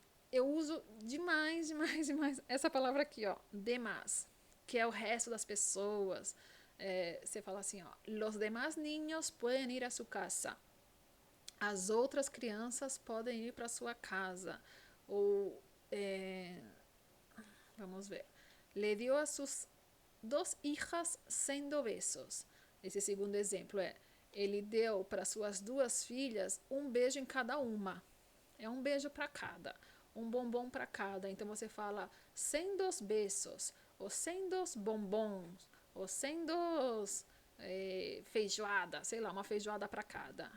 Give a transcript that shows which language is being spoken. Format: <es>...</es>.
<pt>Eu uso demais essa palavra aqui, ó, demais, que é o resto das pessoas. Você fala assim, ó,</pt> <es>los demás niños pueden ir a su casa.</es> <pt>As outras crianças podem ir para sua casa. Ou, vamos ver,</pt> <es>le dio a sus 2 hijas sendo besos.</es> <pt>Esse segundo exemplo é, ele deu para suas 2 filhas um beijo em cada uma. É um beijo para cada, um bombom para cada. Então você fala sem 2 beijos, ou sem 2 bombons, ou sem 2 feijoada, sei lá, uma feijoada para cada.</pt>